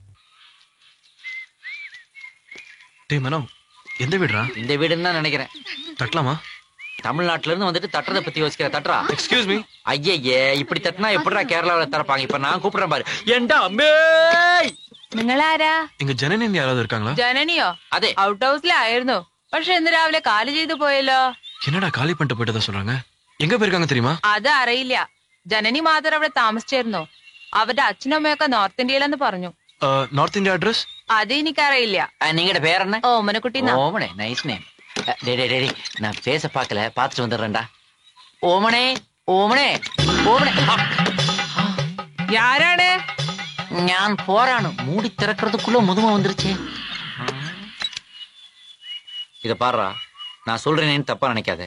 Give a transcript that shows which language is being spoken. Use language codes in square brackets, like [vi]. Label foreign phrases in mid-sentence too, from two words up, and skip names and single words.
[ta] டேய் மனோ, எந்த வீடுடா? இந்த வீடுன்னு தான் நினைக்கிறேன். தட்டலாமா? தமிழ்நாட்டுல இருந்து வந்துட்டு தட்டுறதை பத்தி யோசிக்கிற தட்டுறா. [en] excuse me. [ta] ஐயே, இப்படி தட்டினா எப்படிடா கேரளாவில திறப்பாங்க? இப்ப நான் கூப்பிடுறேன் பாரு. ஏண்டா அம்மே, [ml] നിങ്ങളാരാ? [ta] இங்க ஜனனி யாராவது இருக்காங்களா? [ml] ജനനിയോ? [ta] அதே [ml] ഔട്ട് ഹൗസിലായിരുന്നു. പക്ഷെ ഇന്ന് രാവിലെ കാലി ചെയ്തു പോയല്ലോ. [ta] என்னடா காலி பண்ணிட்டு போயிட்டதா சொல்றாங்க? எங்க போயிருக்காங்க தெரியுமா? [ml] അത് അറിയില്ല. ജനനി മാത്രം അവിടെ താമസിച്ചിരുന്നു. അവരുടെ അച്ഛനും അമ്മയൊക്കെ നോർത്ത് ഇന്ത്യയിലെന്ന് പറഞ്ഞു. [en] North India address? [ml] അത് എനിക്കറിയില്ല. [ta] நீங்கட பேர் என்ன? ഓമനക്കുട്ടി. ஓமனே, [en] nice name. [ta] டேய், நான் பேச பார்க்கல, பார்த்துட்டு வந்துடுறேன்டா. ஓமனே, ஓமனே, ஓமனே. [ml] ആരാണ്? [ta] நான் போறானு மூடி திறக்கிறதுக்குள்ள முதுமை வந்துருச்சே. இத பாருடா, நான் சொல்றேன்னு தப்பா நினைக்காத.